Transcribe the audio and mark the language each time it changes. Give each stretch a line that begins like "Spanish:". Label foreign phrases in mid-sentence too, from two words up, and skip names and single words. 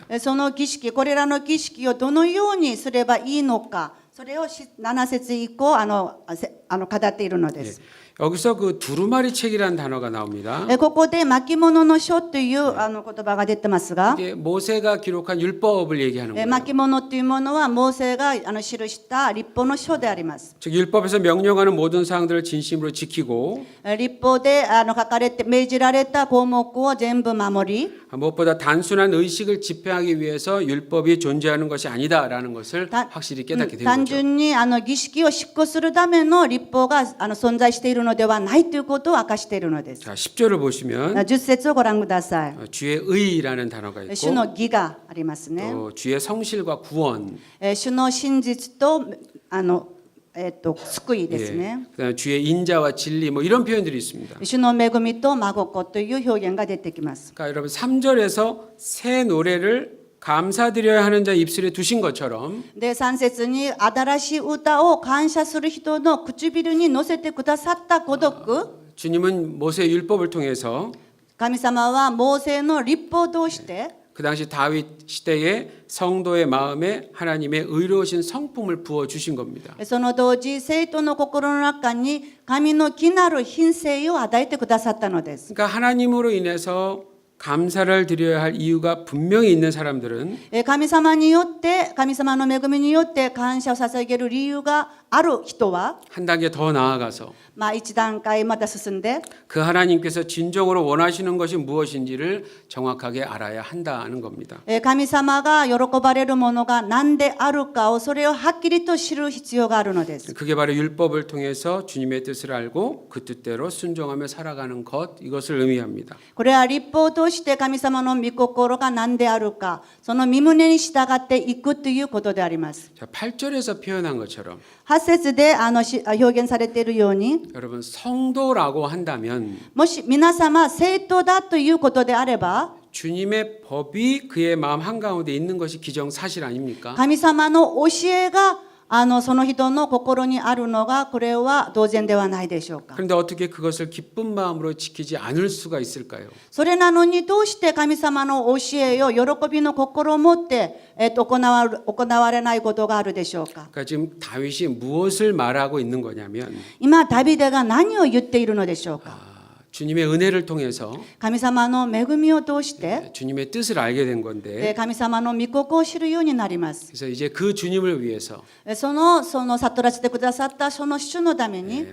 Japanese: その儀式、これらの儀式をどのようにすればいいのか、それを7節以降語っているのです。
Korean: 여기서 그 두루마리 책이라는 단어가 나옵니다.
Japanese: ここで巻物の書という言葉が出てますが、
Korean: 이게 모세가 기록한 율법을 얘기하는 거예요.
Japanese: 巻物というものはモーセが記した律法の書であります。
Korean: 즉 율법에서 명령하는 모든 사항들을 진심으로 지키고
Japanese: 律法で書かれて命じられた項目を全部守り、
Korean: 무엇보다 단순한 의식을 집행하기 위해서 율법이 존재하는 것이 아니다라는 것을 확실히 깨닫게 된
Japanese: 単
Korean: 거죠.
Japanese: 純に儀式を執行するための立法が存在しているのではないということを明かしているのです。
Korean: 자, 10절을 보시면
Japanese: 10 節をご覧ください。
Korean: 주의 의라는 단어가
Japanese: 主
Korean: 있고
Japanese: の義がありますね。
Korean: 또 주의 성실과 구원,
Japanese: 主の真実と救いですね。
Korean: 그다음에 주의 인자와 진리 뭐 이런 표현들이 있습니다.
Japanese: 主の恵みと真心という表現が出てきます。
Korean: 그러니까 여러분 3절에서 새 노래를 감사드려야 하는 자 입술에 두신 것처럼
Japanese: で3節に新しい歌を感謝する人の唇に乗せてくださったごとく、
Korean: 주님은 모세의 율법을 통해서
Japanese: 神様はモーセの律法を通して
Korean: 그 당시 다윗 시대의 성도의 마음에 하나님의 의로우신 성품을 부어 주신 겁니다.
Japanese: その同時生徒の心の中に神の義なる品性を与えてくださったのです。
Korean: 그러니까 하나님으로 인해서 감사를 드려야 할 이유가 분명히 있는 사람들은
Japanese: 神様によって神様の恵みによって感謝を捧げる理由がある人は
Korean: 한 단계 더 나아가서
Japanese: 一段階また進んで
Korean: 그 하나님께서 진정으로 원하시는 것이 무엇인지를 정확하게 알아야 한다는 겁니다.
Japanese: 神様が喜ばれるものが何であるかをそれをはっきりと知る必要があるのです。
Korean: 그게 바로 율법을 통해서 주님의 뜻을 알고 그 뜻대로 순종하며 살아가는 것, 이것을 의미합니다.
Japanese: これは律法を通して神様の御心が何であるか、その御胸に従っていくということであります。
Korean: 자, 8절에서 표현한 것처럼
Japanese: 8 節で表現されているように、
Korean: 여러분 성도라고 한다면
Japanese: もし皆様生徒だということであれば、
Korean: 주님의 법이 그의 마음 한가운데 있는 것이 기정사실 아닙니까?
Japanese: 神様の教えがその人の心にあるのがこれは当然ではないでしょうか。
Korean: 그런데 어떻게 그것을 기쁜 마음으로 지키지 않을 수가 있을까요?
Japanese: それなのにどうして神様の教えを喜びの心を持って行われないことがあるでしょうか。
Korean: 그러니까 지금 다윗이 무엇을 말하고 있는 거냐면
Japanese: 今ダビデが何を言っているのでしょうか。
Korean: 주님의 은혜를 통해서
Japanese: 神様の恵みを通して
Korean: 주님의 뜻을 알게 된 건데
Japanese: 神様の御心を知るようになります。
Korean: 그래서 이제 그 주님을 위해서
Japanese: その悟らせてくださったその主のために